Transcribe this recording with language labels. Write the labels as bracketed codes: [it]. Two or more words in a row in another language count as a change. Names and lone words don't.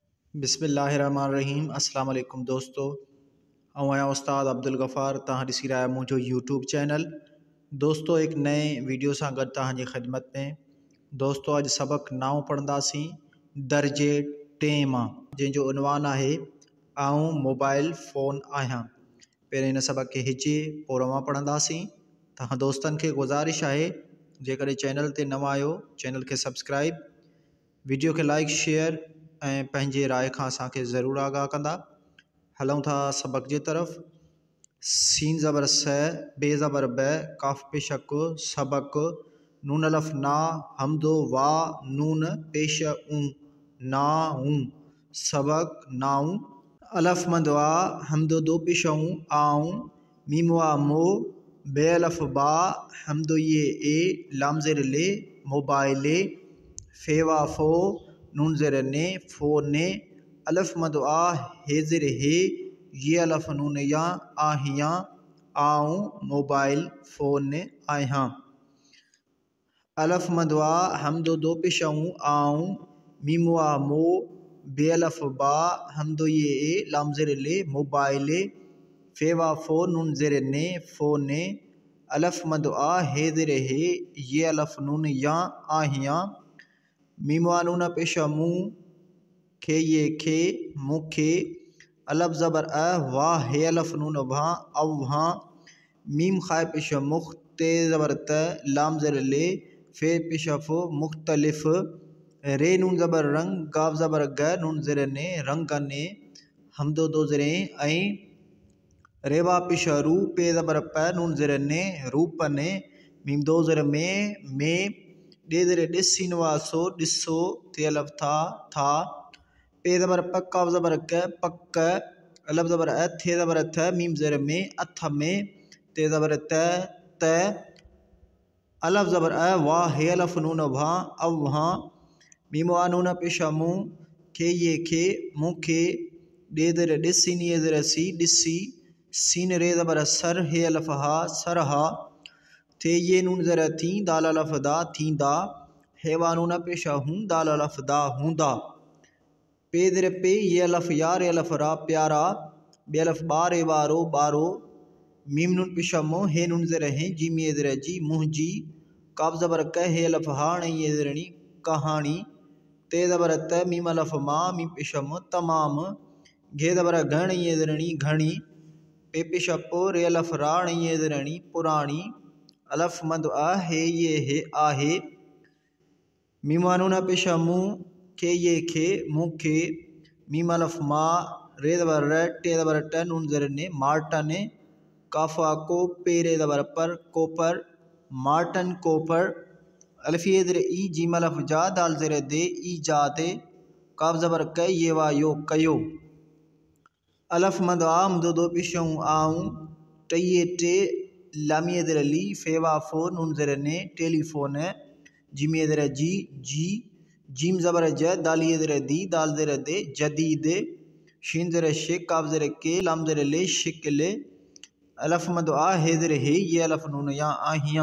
[ar] بسم الله الرحمن الرحيم. السلام عليكم [sd] दोस्तों, आया उस्ताद अब्दुल गफ़ार तव्हां ॾिसी रहिया आहियो मुंहिंजो यूट्यूब चैनल। दोस्तों, एक नए वीडियो सां गॾु तव्हांजी ख़िदमत में। दोस्तों, अॼु सबक़ नओं पढ़ंदासीं दर्जे 10 मां, जंहिंजो उनवान आहे आऊं मोबाइल फ़ोन आहियां। पहिरें हिन सबक़ खे हिचे पोइ रवां पढ़ंदासीं। तव्हां दोस्तनि खे गुज़ारिश आहे, जेकॾहिं चैनल ते नवां आहियो चैनल खे सब्सक्राइब, वीडियो खे लाइक शेयर ऐं पंहिंजे राय खां असांखे ज़रूरु आगाह कंदा। हलूं था सबक़ जे तरफ़। सीन ज़बर स, बे ज़बर ब, काफ पेशक सबक, नून अलफ ना, हमदो वा, नून पेश ऊं, नाऊं सबक नाऊं। अलफ मद वा, हमदो दो पेश ऊं, आऊं। मीम वा मो, बे अलफ बा, हमदो ये ए, लाम ज़ेर ले, मोबाइले। फे वा फो, नून ज़ेर ने, फ़ोने। अलफ मद आ, हे ज़ेर हे, ये अलफ नून या, आहियां, आऊं मोबाइल फ़ोन आहियां। अलफ मद वा, हमदो दो पेश ऊं, आऊं। मीम वा मो, बे अलफ बा, हमदो ये ए, लाम ज़ेर ले, मोबाइले। फे वा फो, नून ज़ेर ने, फ़ोने। अलफ मद आ, हे ज़ेर हे, ये अलफ नून या, आहियां। मीम वा नून पेश मुँ, खे ये खे, मुखे। अलफ ज़बर अ, वाह हे अलफ नून वहाँ, अवहाँ। मीम खाए पेश मुख, ते ज़बर त, लाम ज़ेर ले, फे पेश फो, मुख्तलिफ। रे नून ज़बर रंग, गाव ज़बर ग, नून ज़ेर ने, रंगने। हमदो दो ज़ेरें ऐं। रेवा पेश रू, पे ज़बर प, नून ज़ेर ने, रूपने। मीम दो ज़ेर में। डे ज़ेर ॾिस, सीन वा सो, ॾिसो। थे अलफ था। पे ज़बर प, काफ ज़बर क, पक। अलफ ज़बर अ, थे ज़बर थ, मीम ज़ेर में, अथ में। ते ज़बर त। अलफ ज़बर अ, वाह हे अलफ नून वहाँ, अवहाँ। मीम वा नून पेश मुँ, खे ये खे, मुखे। डे ज़ेर ॾिस, सीन ये ज़ेर सी, ॾिसी। सीन रे ज़बर सर, हे अलफ हा, सरहा। थे ये नून ज़ेर थी, दाल अलफ दा, थींदा। हे वा नून पेश हूँ, दाल अलफ दा, हूंदा। पे ज़ेर पे, ये अलफ या, रे अलफ रा, प्यारा। बे अलफ बा, रे वारो, बारो। मीम नून पेश मो, हे नून ज़ेर हैं, जीम ये ज़ेर जी, मुंहिंजी। काफ ज़बर क, हे अलफ हा, ण ये ज़ेरणी, कहानी। ते ज़बर त, मीम अलफ मां, मीम पेश मो, तमाम। घे ज़बर घण, ये ज़ेरणी, घणी। पे पेश पो, रे अलफ रा, ण ये ज़ेरणी, पुराणी। अलफ मद आ, हे ये हे, आहे। मीम वा नून पेश मुँ, खे ये खे, मुखे। मीम अलफ मा, रे ज़बर र, टे ज़बर ट, नून ज़ेर ने, मार्टन। काफ वा को, पे रे ज़बर पर, कोपर। मार्टन कोपर। अलफ ये ज़ेर ई, जीम अलफ जा, दाल ज़ेर दे, ईजादे। काफ ज़बर क, ये वा यो, कयो। अलफ मद आ, हमदो दो पेश ऊं, आऊं। टे ये टे, लाम ये ज़ेर ली, फे वा फो, नून ज़ेर ने, टेलीफोन। जीम ये ज़ेर जी, जी। जीम ज़बर ज, दाल ये ज़ेर दी, दाल ज़ेर दे, जदीद। शीन ज़ेर शे, काफ ज़ेर के, लाम ज़ेर ले, शिकले। अलफ मद आ, हे ज़ेर हे, ये अलफ नून या, आहियां।